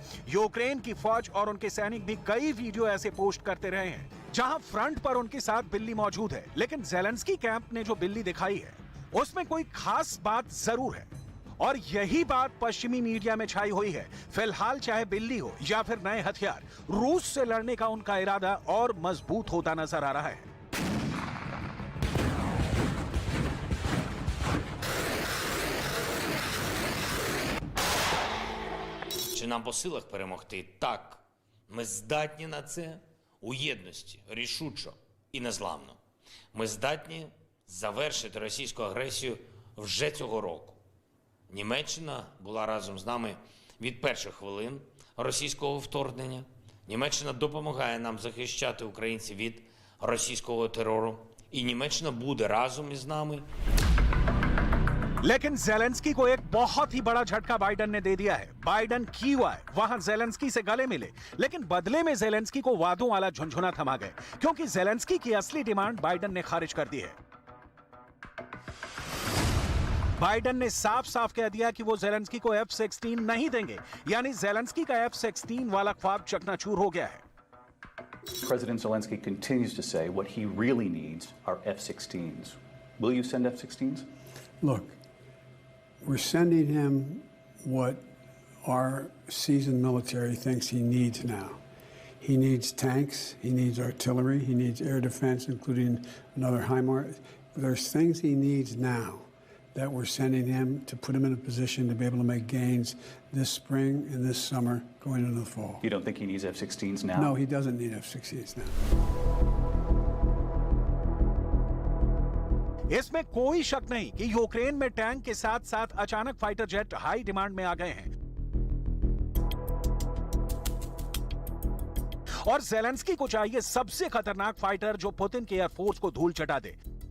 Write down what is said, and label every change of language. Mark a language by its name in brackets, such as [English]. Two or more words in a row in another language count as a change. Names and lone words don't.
[Hindi] यूक्रेन की फौज और उनके सैनिक भी कई वीडियो ऐसे पोस्ट करते रहे हैं जहां फ्रंट पर उनके साथ बिल्ली मौजूद है। लेकिन ज़ेलेंस्की कैंप ने जो बिल्ली दिखाई है उसमें कोई खास बात जरूर है और यही बात पश्चिमी मीडिया में छाई हुई है। फिलहाल चाहे बिल्ली हो या फिर नए हथियार, रूस से लड़ने का उनका इरादा और मजबूत होता नजर आ रहा है। [Ukrainian] Чи нам по силах перемогти? Так. Ми здатні на це у єдності, рішучо і незламно. Ми здатні завершити російську агресію вже цього року. Німеччина була разом з нами від перших хвилин російського вторгнення. Німеччина допомагає нам захищати українців від російського терору. І Німеччина буде разом із нами. [Hindi] लेकिन ज़ेलेंस्की को एक बहुत ही बड़ा झटका बाइडेन ने दे दिया है। बाइडेन कीव आए, वहां ज़ेलेंस्की से गले मिले, लेकिन बदले में ज़ेलेंस्की को वादों वाला झुनझुना थमा गए क्योंकि ज़ेलेंस्की की असली डिमांड बाइडेन ने खारिज कर दी है। बाइडेन ने साफ साफ कह दिया कि वो ज़ेलेंस्की को F-16 नहीं देंगे, यानी ज़ेलेंस्की का F-16 वाला ख्वाब चकनाचूर हो गया है। [English] President Zelensky continues to say what he really needs are F-16s. Will you send F-16s? Look, we're sending him what our seasoned military thinks he needs now. He needs tanks. He needs artillery. He needs air defense, including another HIMARS. There's things he needs now that we're sending him to put him in a position to be able to make gains this spring and this summer going into the fall. You don't think he needs F-16s now? No, he doesn't need F-16s now. [Hindi] इसमें कोई शक नहीं कि यूक्रेन में टैंक के साथ साथ अचानक [English] fighter jet high demand [Hindi] में आ गए हैं और ज़ेलेंस्की को चाहिए सबसे खतरनाक फाइटर जो पुतिन के एयरफोर्स को धूल चटा दे।